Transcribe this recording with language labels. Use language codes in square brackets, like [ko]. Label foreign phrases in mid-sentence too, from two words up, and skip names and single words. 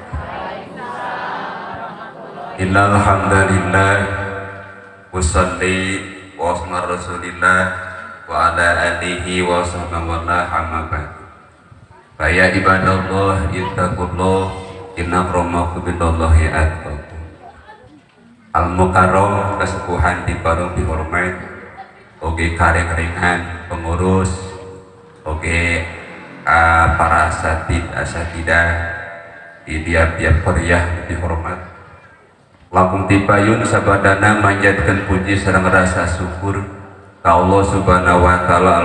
[ar] إن الحمد لله وصل وعلى رسول الله وعلى آله وصحبه أما بعد. فيا عباد الله اتقوا الله إن أكرمكم بالله أتقاكم. المكرم [su] kesepuhan di paru dihormat oge kareng-karengan pengurus oge para asatidah di tiap-tiap qaryah dihormat langkung tipayun sabadana manjatkeun puji sareng rasa syukur ka [ar] الله سبحانه وتعالى.